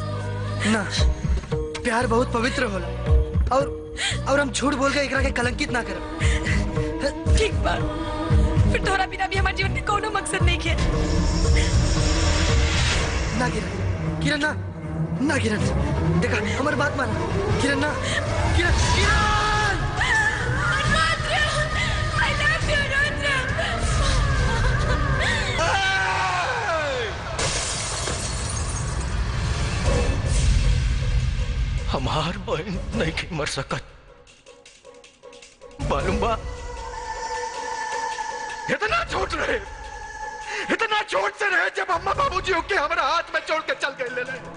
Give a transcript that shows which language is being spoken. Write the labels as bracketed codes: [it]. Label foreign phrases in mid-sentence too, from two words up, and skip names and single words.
[bho] ना, प्यार बहुत पवित्र होला और हम झूठ बोल के एकरा के कलंकित ना करब। ठीक बात, फिर तोरा बिना भी हमारे जीवन में कोनो मकसद नहीं है। ना किरण, किरण ना, ना किरण। देखा हमारी बात मान किरण। ना किरण, किरण। [en] I love you, रुद्र। [bho] हमार बहन नहीं की मर सकत। मालूम बा इतना छोट रहे, इतना छोट से रहे जब अम्मा बाबूजी होके हमारा हाथ में छोड़ के चल गए ले।